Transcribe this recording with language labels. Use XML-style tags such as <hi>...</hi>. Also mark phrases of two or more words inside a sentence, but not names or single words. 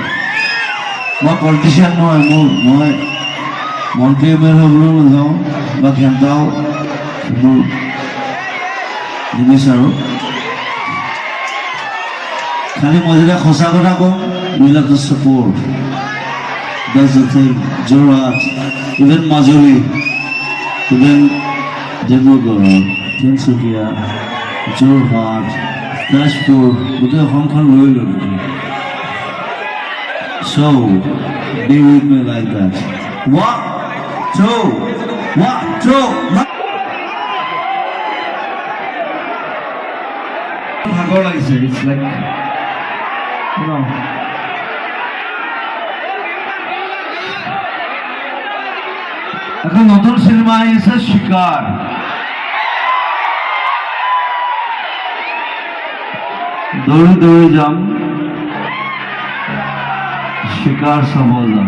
<as>মই পলিটিচিয়ান নহয়, মই মন্ত্ৰী এম এল এ হ'বলৈও নাযাওঁ বা ঘেণ্টাও মোৰ নিবিচাৰোঁ। খালি মই যেতিয়া সঁচা কথা কওঁ এইবিলাকতো ছাপোৰ্ট।</as> <en>That's the thing. Jorat, even Majuli, even Debrugoro, Tinsukia, Jorhat, Dashpur,</en> <as>গোটেই অসমখন লৈ ল'লো।</as> <en>So, be with me like that. 1, 2, 1, 2.</en> <as>ভাগৰ লাগিছে,</as> <en>it's like, you know.</en> <as>এখন নতুন সিনেমা আহিছে শিকার। দৌৰি দৌৰি যাম, শিকার চাব যাম।</as>